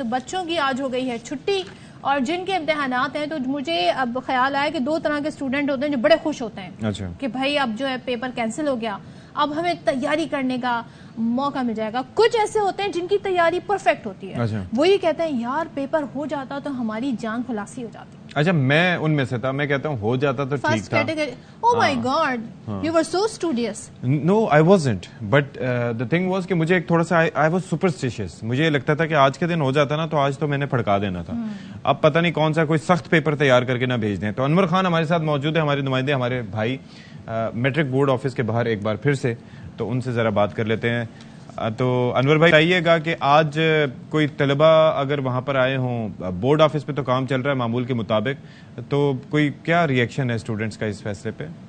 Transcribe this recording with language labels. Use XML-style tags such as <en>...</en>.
<ur>تو بچوں کی آج ہو گئی ہے چھٹی, اور جن کے امتحانات ہیں تو مجھے اب خیال آیا کہ دو طرح کے اسٹوڈنٹ ہوتے ہیں جو بڑے خوش ہوتے ہیں کہ بھائی اب جو ہے پیپر کینسل ہو گیا, اب ہمیں تیاری کرنے کا موقع مل جائے گا. کچھ ایسے ہوتے ہیں جن کی تیاری پرفیکٹ ہوتی ہے, وہ یہ کہتے ہیں یار پیپر ہو جاتا تو ہماری جان خلاصی ہو جاتی. اچھا میں ان میں سے تھا, میں کہتا ہوں ہو جاتا تو ٹھیک تھا.</ur> <en>Oh my God, you were so studious. No, I wasn't. But the thing was</en> <ur>کہ مجھے ایک تھوڑا سا</ur> <en>I was superstitious.</en> <ur>مجھے یہ لگتا تھا کہ آج کے دن ہو جاتا نا تو آج تو میں نے پھڑکا دینا تھا. اب پتہ نہیں کون سا کوئی سخت پیپر تیار کر کے نہ بھیج دیں. تو انور خان ہمارے ساتھ موجود ہے, ہمارے نمائندے, ہمارے بھائی میٹرک بورڈ آفس کے باہر ایک بار پھر سے, تو ان سے ذرا بات کر لیتے ہیں. تو انور بھائی بتائیے گا کہ آج کوئی طلبہ اگر وہاں پر آئے ہوں, بورڈ آفس پہ تو کام چل رہا ہے معمول کے مطابق, تو کوئی کیا ری ایکشن ہے اسٹوڈنٹس کا اس فیصلے پہ؟</ur>